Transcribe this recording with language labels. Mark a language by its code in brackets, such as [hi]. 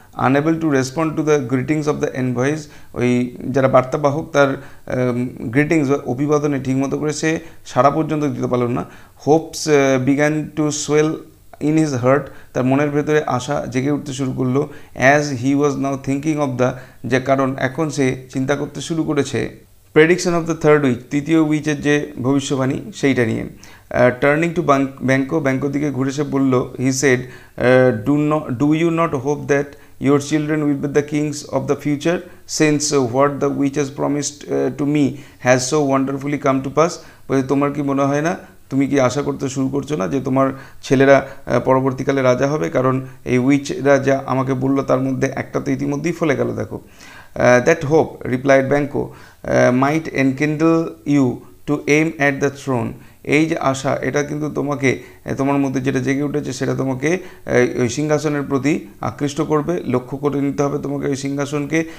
[en] unable to respond to the greetings of the envoys, [bn] ওই যারা বার্তাবাহক তার গ্রিটিংস বা অভিবাদনে ঠিকমতো করে সে সারা পর্যন্ত দিতে পারল না। [en] hopes began to swell in his heart, [bn] তার মনের ভেতরে আশা জেগে উঠতে শুরু করলো। [en] as he was now thinking of the, [bn] যে কারণ এখন সে চিন্তা করতে শুরু করেছে [en] prediction of the third witch, [bn] তৃতীয় উইচের যে ভবিষ্যবাণী, সেইটা নিয়ে। [en] turning to ব্যাঙ্কোর [bn] দিকে ঘুরে সে বলল, [en] He said, do you not hope that your children will be the kings of the future, since what the witches promised to me has so wonderfully come to pass? [bn] বলে তোমার কি মনে হয় না, তুমি কি আশা করতে শুরু করছো না যে তোমার ছেলেরা পরবর্তীকালে রাজা হবে? কারণ এই উইচরা যা আমাকে বললো তার মধ্যে একটা তো ইতিমধ্যেই ফলে গেল, দেখো। [en] that hope, replied Banquo, might enkindle you to aim at the throne, [bn] এই যে আশা, এটা কিন্তু তোমাকে, তোমার মধ্যে যেটা জেগে উঠেছে সেটা তোমাকে ওই সিংহাসনের প্রতি আকৃষ্ট করবে, লক্ষ্য করে নিতে হবে তোমাকে ওই সিংহাসনকে।